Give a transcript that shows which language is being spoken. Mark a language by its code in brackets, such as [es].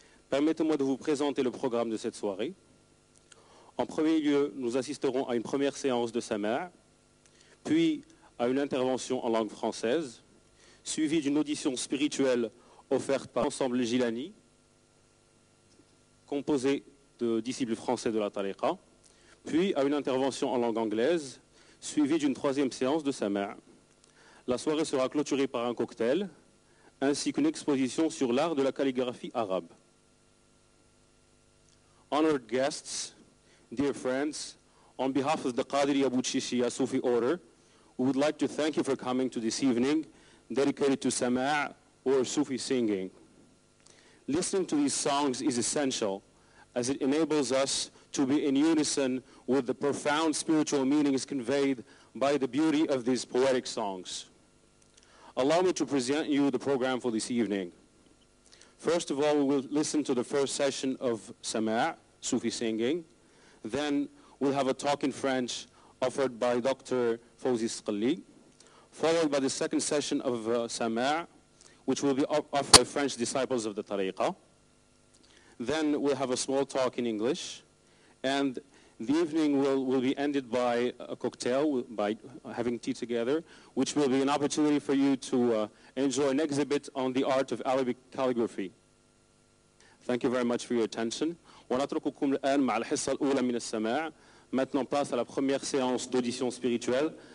[fr] Permettez-moi de vous présenter le programme de cette soirée. En premier lieu, nous assisterons à une première séance de Samaa, puis à une intervention en langue française, suivie d'une audition spirituelle offerte par l'ensemble Gilani, composé de disciples français de la Tariqa, puis à une intervention en langue anglaise, suivie d'une troisième séance de Samaa. La soirée sera clôturée par un cocktail, ainsi qu'une exposition sur l'art de la calligraphie arabe. [en] Honored guests, dear friends, on behalf of the Qadiri Abu Chishiya Sufi Order, we would like to thank you for coming to this evening dedicated to Samaa or Sufi singing. Listening to these songs is essential as it enables us to be in unison with the profound spiritual meanings conveyed by the beauty of these poetic songs. Allow me to present you the program for this evening. First of all, we will listen to the first session of Samaa, Sufi singing. Then we'll have a talk in French offered by Dr. Fawzi Sqalli, followed by the second session of Samaa, which will be offered by French disciples of the Tariqa. Then we'll have a small talk in English. And the evening will be ended by a cocktail, by having tea together, which will be an opportunity for you to enjoy an exhibit on the art of Arabic calligraphy. Thank you very much for your attention. [ar] ونترككم الآن مع الحصة الأولى من السماع. [fr] Maintenant, place à la première séance d'audition spirituelle.